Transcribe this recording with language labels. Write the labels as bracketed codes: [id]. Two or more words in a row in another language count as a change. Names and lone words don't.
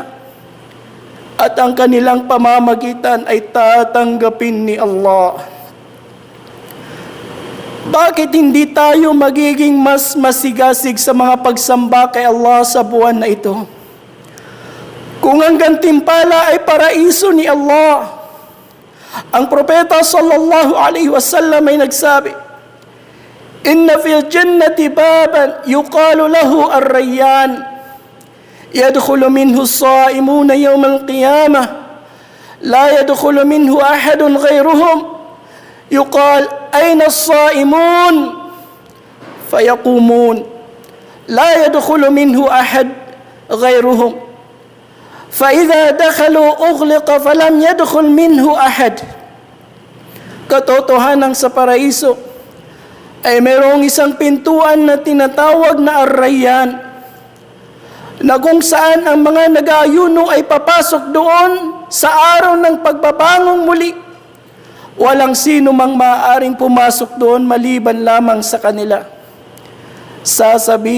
[tl] At ang kanilang pamamagitan ay tatanggapin ni Allah. Bakit hindi tayo magiging mas masigasig sa mga pagsamba kay Allah sa buwan na ito? Kung ang gantimpala ay paraiso ni Allah. Ang propeta [ar] صلى الله عليه وسلم [tl] ay nagsabi, [ar] "إن في الجنة بابا يقال له الريان يدخل منه الصائمون يوم القيامة لا يدخل منه أحد غيرهم. يقال أين الصائمون? فيقومون لا يدخل منه أحد غيرهم. فإذا دخلوا أغلق فلم يدخل منه أحد." [tl] Katotohanan sa paraiso ay mayroong isang pintuan na tinatawag na Ar-Rayyan, na kung saan ang mga nag-aayuno ay papasok doon sa araw ng pagbabangong muli. Walang sino mang maaaring pumasok doon maliban lamang sa kanila.